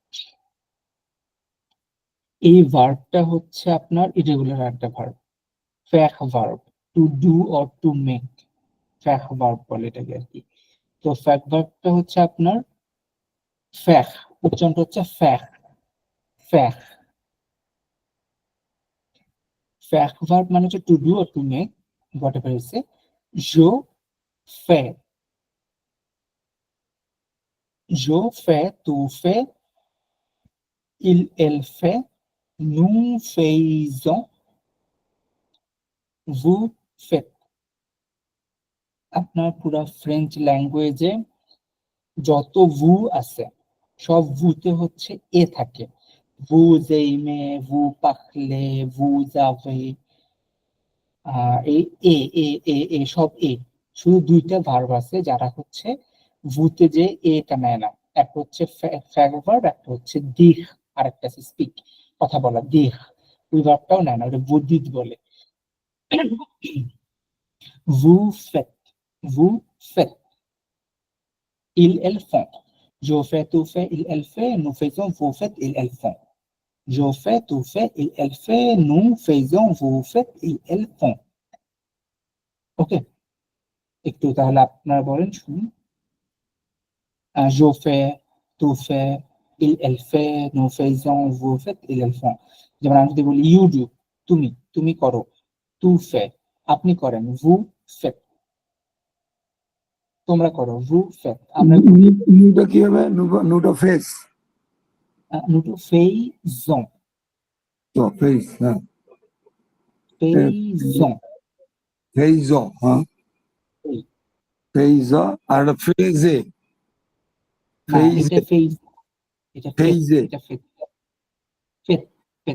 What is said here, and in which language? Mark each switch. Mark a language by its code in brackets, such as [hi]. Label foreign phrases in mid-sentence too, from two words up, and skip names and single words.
[bn] এই ভার্বটা হচ্ছে আপনার ইরেগুলার একটা ভার্ব, ফ্যাক ভার্ব, [en] to do or to make, [bn] ফ্যাক ভার্ব বলে এটাকে আর কি। তো ফ্যাক ভার্বটা হচ্ছে আপনার ফ্যাক, উচ্চারণটা হচ্ছে ফ্যাক, ফ্যাক। ফ্যাক ভার্ব মানে হচ্ছে [en] to do or to make, whatever you say. [fr] Je fais, tu fais, il, elle fait, nous faisons, vous faites। [bn] আপনার পুরো ফ্রেঞ্চ ল্যাঙ্গুয়েজে যত ভু আছে সব ভুতে হচ্ছে এ থাকে। [fr] vous aimez, vous parlez, vous avez, [bn] এই এ সব এ। শুধু দুইটা ভার্ব আছে যারা হচ্ছে ভুতে যে এটা নেয় না, একটা হচ্ছে ফ্যাক ভার্ব, একটা হচ্ছে দিহ, আর একটা আছে স্পিক, কথা বলা, দিহ। ওই ভার্বটাও নেয় না, ওটা বুদ্ধিত বলে। [fr] vous faites, vous faites। elles font. Je fais, tu fais, elle fait, nous faisons, vous faites, elles font. Je fais, tu fais, elle fait, nous faisons, vous faites, elles font. [bn] ওকে, একটু তাহলে আপনারা বলেন শুনুন। [fr] Je fais, tu fais, elle fait, nous faisons, vous faites, elles font. [bn] যেমন আমি যদি বলি [en] you do, [bn] তুমি করো, [fr] tu fais, [bn] আপনি করেন, [fr] vous faites, [bn] তোমরা করো, [fr] vous faites, [bn] আমরা নুটা কি হবে? নুটা ফেস, [fr] nous faisons, [bn] তো ফেস, হ্যাঁ, [fr] faisons, [bn] ফেইজ, হ্যাঁ, ফেইজ আর ফ্রেজে, না এটা ফেইজে, ফেজ, এটা ফেট, ফেইজে, এটা ফেট, ফেট, ফেট,